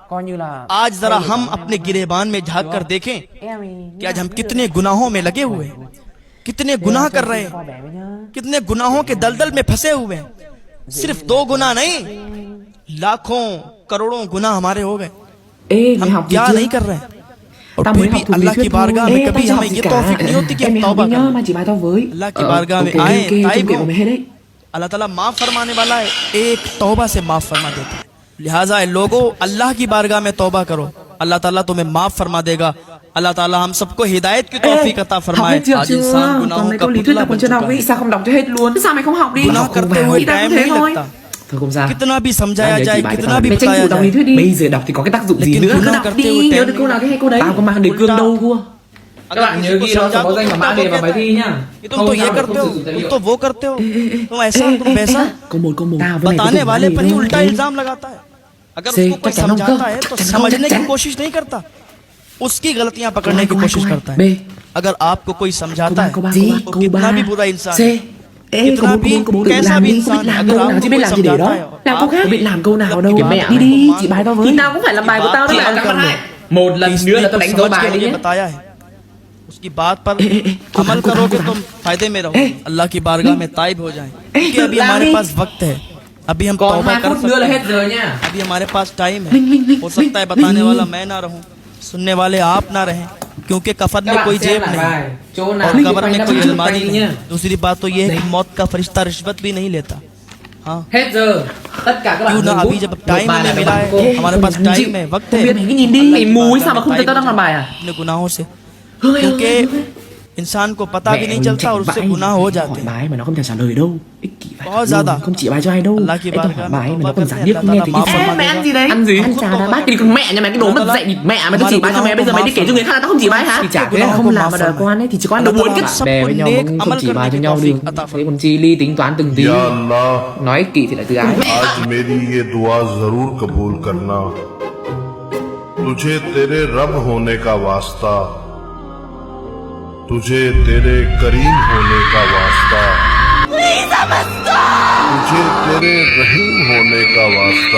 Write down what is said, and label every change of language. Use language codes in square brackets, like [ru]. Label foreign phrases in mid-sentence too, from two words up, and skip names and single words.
[hi] आज जरा हम अपने गिरेबान में झांक कर देखें कि आज हम कितने गुनाहों में लगे हुए हैं, कितने गुनाह कर रहे हैं, कितने गुनाहों के दलदल में फंसे हुए हैं। सिर्फ दो गुनाह नहीं, लाखों करोड़ों गुनाह हमारे हो गए। [vi] Ê, mày [hi] हम [vi] học gì [hi] क्या [vi] chưa? [hi] नहीं कर रहे हैं, और [vi] Tao [hi] फिर [vi] mới [hi] भी [vi] học thuộc lý [hi] अल्लाह की [vi] thuyết thôi. [hi] बारगाह में [vi] Ê, tao [hi] कभी [vi] chưa [hi] हमें [vi] học gì [hi] ये [vi] cả. [hi] तौफीक नहीं होती कि [vi] Ê, [hi] हम [vi] mày học [hi] तौबा [vi] đi nhá, [hi] करें। [vi] mai chỉ bài tao với. [hi] अल्लाह की बारगाह में [vi] ok, [hi] आए, [vi] ok, [hi] ताइब [vi] trong kệ [hi] हो। [vi] của mày hết đấy. [hi] अल्लाह ताला माफ फरमाने वाला है, एक तौबा से माफ फरमा देता है। लिहाजा लोगों, अल्लाह की बारगाह में तौबा करो, अल्लाह ताला तुम्हें माफ फरमा देगा। अल्लाह ताला हम सबको हिदायत की तौफीक अता [vi] Học [hi] फरमाए। [vi] hết chưa [hi] आज [vi] chưa? [hi] इंसान [vi] Còn [hi] गुनाहों [vi] mấy [hi] का [vi] câu lý thuyết [hi] पुतला [vi] tao [hi] बन [vi] còn chưa [hi] चुका [vi] đọc [hi] है। [vi] ấy. Sao không đọc cho hết luôn? Thế sao mày không học đi? [hi] गुनाह [vi] Học cùng [hi] करते [vi] vào. [hi] हुए [vi] Thì tao [hi] टाइम [vi] cũng thế [hi] नहीं [vi] thôi. [hi] लगता, [vi] Thôi không sao. [hi] कितना भी समझाया [vi] Nhớ [hi] जाए, [vi] chỉ bài cho [hi] कितना [vi] tao [hi] भी [vi] mày tranh [hi] बताया [vi] thủ đọc lý [hi] जाए, [vi] thuyết đi. Bây giờ đọc thì có cái tác dụng gì [hi] लेकिन [vi] nữa? Cứ [hi] गुनाह [vi] đọc [hi] करते [vi] đi. [hi] हुए [vi] Nhớ [hi] टाइम [vi] được câu nào cái hay câu đấy. Tao có mang đề cương đâu vua. Các bạn nhớ ghi nó có danh và mã đề vào bài thi nhá. [hi] ये तुम तो ये करते हो, तुम तो वो करते हो, तुम ऐसा, तुम वैसा, [vi] Câu một. Tao với mày có [hi] बताने [vi] dùng [hi] वाले [vi] mã [hi] पर [vi] đề [hi] ही [vi] đâu. [hi] उल्टा इल्जाम लगाता है। अगर से उसको कोई [vi] chắc chắn không [hi] समझाता [vi] cơ? [hi] है तो [vi] Chắc chắn không, [hi] समझने [vi] chắc [hi] की [vi] chắn. [hi] कोशिश नहीं करता, उसकी गलतियां पकड़ने की [vi] Câu [hi] कोशिश [vi] hai. [hi] करता [vi] B. [hi] है। अगर आपको कोई समझाता है [vi] Câu ba. [hi] वो कितना भी बुरा इंसान [vi] C. [hi] है, [vi] Ê, [hi] कितना [vi] câu [hi] भी [vi] bốn [hi] कैसा [vi] làm [hi] भी [vi] đi, không [hi] इंसान [vi] biết [hi] है, [vi] làm [hi] अगर [vi] câu nào [hi] आपको [vi] chứ biết [hi] कोई [vi] làm gì để [hi] समझाता [vi] đó. [hi] है, [vi] Làm câu khác, [hi] आप [vi] biết làm câu nào [hi] मतलब [vi] đâu. [hi] कि [vi] Mẹ [hi] बात [vi] đi đi, [hi] मान [vi] chị bài tao [hi] लो। [vi] với. Thì tao cũng phải làm bài của tao đấy [hi] बात [vi] mà. [hi] मान लो। [vi] Một lần [hi] इसने [vi] nữa là tao [hi] कुछ [vi] đánh dấu [hi] समझ के [vi] bài đi [hi] मुझे [vi] nhé. [hi] बताया है, उसकी बात पर [vi] cô [hi] अमल [vi] thắng, cô [hi] करोगे [vi] thắng, [hi] तुम [vi] cô [hi] फायदे में [vi] Ê. [hi] रहोगे, अल्लाह की बारगाह में ताइब हो जाएं। क्योंकि अभी [vi] làm [hi] हमारे [vi] đi. [hi] पास वक्त है, अभी हम [vi] Còn [hi] तौबा [vi] 2 [hi] कर [vi] phút nữa là [hi] सकते [vi] hết [hi] हैं, [vi] giờ nha. [hi] अभी हमारे पास टाइम है। [vi] Minh, [hi] हो सकता है बताने वाला मैं ना रहूं, सुनने वाले आप ना रहें, क्योंकि कफन [vi] Các [hi] में [vi] bạn [hi] कोई [vi] xem [hi] जेब [vi] lại [hi] नहीं, [vi] bài. Chỗ nào [hi] और [vi] Minh [hi] कब्र [vi] quay [hi] में [vi] ra [hi] कोई [vi] trước [hi] अलमारी [vi] quay đi [hi] नहीं। [vi] nha. [hi] दूसरी बात तो ये है कि मौत का फरिश्ता रिश्वत भी नहीं लेता। हाँ, [vi] Hết giờ. Tất cả các bạn [hi] क्यों ना [vi] ngừng [hi] अभी [vi] bút. [hi] जब [vi] Một [hi] टाइम [vi] bài [hi] हमें [vi] là [hi] मिला [vi] các [hi] है, [vi] bạn cô. [hi] हमारे पास [vi] Không [hi] टाइम [vi] chịu. [hi] है, वक्त [vi] Không [hi] है, [vi] biết mày cứ nhìn đi, [hi] अल्लाह [vi] mày [hi] की [vi] mù [hi] बारगाह [vi] sao mà [hi] में [vi] không thấy [hi] ताइब [vi] tao [hi] हो [vi] đang làm [hi] जाएं [vi] bài à? [hi] अपने गुनाहों से, [vi] Ơi, [hi] क्योंकि इंसान को पता भी नहीं चलता और उससे गुनाह हो जाते [vi] hỏi [hi] हैं. [vi] bà ấy mà nó không thèm trả lời đâu. Ích kỷ vãi Có thật [hi] ज्यादा. [vi] luôn, không chỉ bài cho ai đâu. [hi] Allah की [vi] Anh toàn [hi] बारगाह [vi] hỏi bà ấy [hi] में [vi] mà nó [hi] तौबा [vi] còn [hi] करते [vi] giả [hi] हैं, [vi] điếc không nghe [hi] अल्लाह [vi] thì [hi] ताला [vi] cái [hi] माफ [vi] gì. [hi] फरमा [vi] Mẹ ăn [hi] देगा. [vi] gì đấy? Ăn gì? Ăn trà đá bát cái con mẹ nhà mày cái đồ mất dạy mẹ mày tao chỉ bài cho mày bây giờ mày đi kể cho người khác là tao không chỉ bài hả? Thì chả thế là không làm mà đời con ấy thì chỉ có ăn đồ buồn kết bè với nhau cũng không chỉ bài cho nhau được. Thế còn chi ly tính toán từng tí. [hi] या अल्लाह [vi] Nói ích kỷ thì lại từ ái. [hi] आज मेरी ये दुआ जरूर कबूल करना. तुझे तेरे रब होने का वास्ता, तुझे तेरे करीम होने का वास्ता, तुझे तेरे रहीम होने का वास्ता.